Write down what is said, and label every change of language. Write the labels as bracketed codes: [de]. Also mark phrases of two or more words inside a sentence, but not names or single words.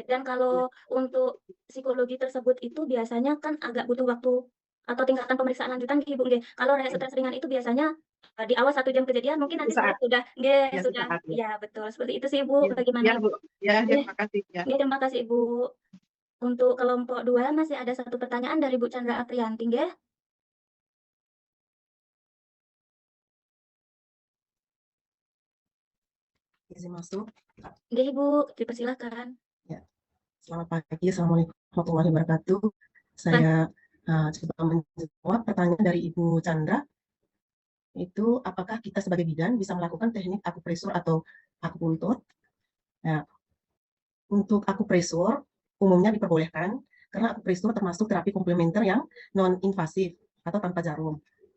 [id] Dan kalau untuk psikologi tersebut itu biasanya kan agak butuh waktu atau tingkatan pemeriksaan lanjutan Ibu, nggih. Kalau stres ringan itu biasanya di awal 1 jam kejadian mungkin nanti Sesaat. sudah nggih, Ya, sudah sesaat, ya. iya betul, seperti itu sih Bu. Ya, Bagaimana Bu. Ya, Nggih. terima kasih ya. Nggih, terima kasih Ibu. Untuk kelompok 2 masih ada 1 pertanyaan dari Bu Chandra Aprianti, nggih. Izin masuk. Nggih Ibu, dipersilakan. Ya. Selamat pagi, [ar] السلام عليكم ورحمة الله وبركاته. [id] Saya coba menjawab pertanyaan dari Ibu Chandra. Itu apakah kita sebagai bidan bisa melakukan teknik akupresur atau akupuntur? Nah, untuk akupresur umumnya diperbolehkan karena akupresur termasuk terapi komplementer yang non-invasif atau tanpa jarum.